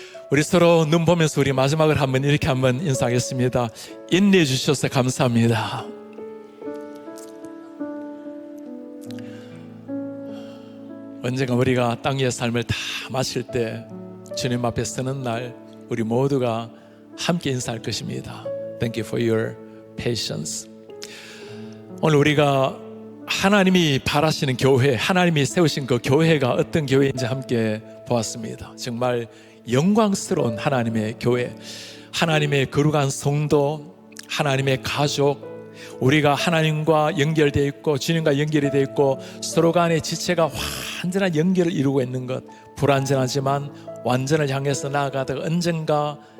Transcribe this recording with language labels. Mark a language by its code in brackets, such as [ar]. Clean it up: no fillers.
[ko] 우리 서로 눈 보면서 우리 마지막을 이렇게 한번 인사하겠습니다. 인내해 주셔서 감사합니다. 언젠가 우리가 땅 위의 삶을 다 마칠 때 주님 앞에 서는 날 우리 모두가 함께 인사할 것입니다. [en] Thank you for your patience. [ko] 오늘 우리가 하나님이 바라시는 교회, 하나님이 세우신 그 교회가 어떤 교회인지 함께 보았습니다. 정말 영광스러운 하나님의 교회, 하나님의 거룩한 성도, 하나님의 가족, 우리가 하나님과 연결되어 있고 주님과 연결이 되어 있고 서로 간의 지체가 완전한 연결을 이루고 있는 것, 불완전하지만 완전을 향해서 나아가다가 언젠가